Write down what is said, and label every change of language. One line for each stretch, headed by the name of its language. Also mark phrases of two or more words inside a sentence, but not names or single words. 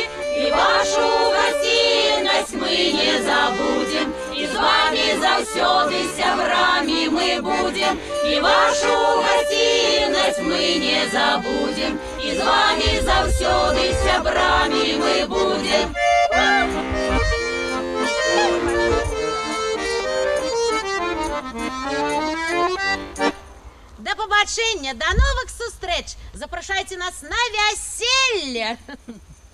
Russian: И вашу гостиность мы не забудем, и с вами завсёды сябрами мы будем. И вашу гостиность мы не забудем, и с вами завсёды сябрами мы будем.
Ukrainian: До побачення, до нових зустріч! Запрошайте нас на весілля!